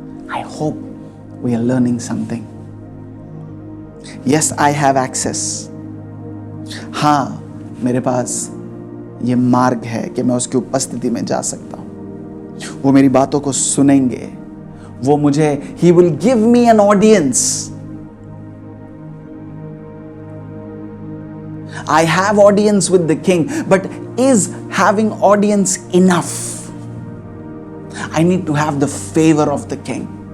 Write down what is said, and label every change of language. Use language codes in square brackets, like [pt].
[en] I hope we are learning something. Yes, I have access. [hi] हाँ, मेरे पास ये मार्ग है कि मैं उसकी उपस्थिति में जा सकता हूँ. वो मेरी बातों को सुनेंगे. वो मुझे, [en] He will give me an audience. I have audience with the king, but is having audience enough? I need to have the favor of the king.